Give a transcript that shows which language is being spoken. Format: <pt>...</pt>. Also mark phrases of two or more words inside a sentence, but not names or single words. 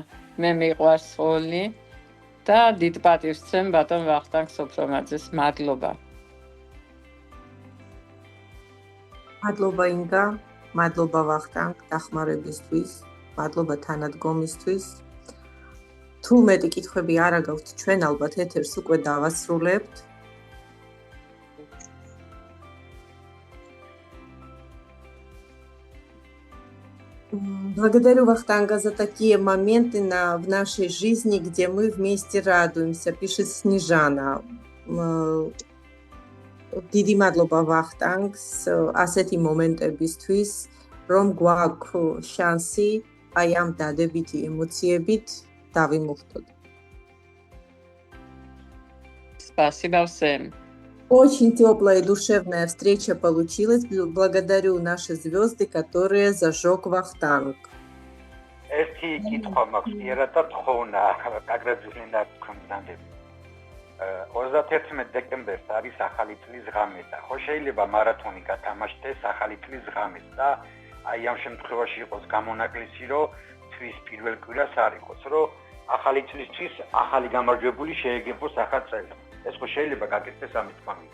<ka>მე მიყვარს ოლნი და დიდ პატივს ვცემ ბატონ ვახტანგ სოფრომაძეს. მადლობა. მადლობა ინგა, მადლობა ვახტანგ დახმარებისთვის, მადლობა თანადგომისთვის. თუ მეტი კითხვები არ აგაქვთ, ჩვენ ალბათ ეთერს უკვე დავასრულებთ.</ka> <ru>Благодарю Вахтанга за такие моменты в нашей жизни, где мы вместе радуемся, пишет Снежана.</ru> <ka>Დიდი მადლობა ვახტანგს ასეთი მომენტებისთვის, რომ გვაქვს შანსი აი ამ დადებითი ემოციებით დავიმუხტოთ.</ka> <ru>Спасибо всем. Очень теплая и душевная встреча получилась. Благодарю наши звезды, которые зажег Вахтанг.</ru> <ka>ერთი კითხვა მაქვს ერათა თხონა გაგრძელდა თქვენამდე 31 დეკემბერს არის ახალი წლის ღამე და ხო შეიძლება მარათონი გათამაშდეს ახალი წლის ღამეს და აი ამ შემთხვევაში იყოს გამონაკლისი რომ თვის პირველ კვირას არ იყოს რომ ახალი წლისთვის ახალი გამარჯვებული შეეგებოს ახალ წელს ეს ხო შეიძლება გაკეთდეს ამის თქმა</ka>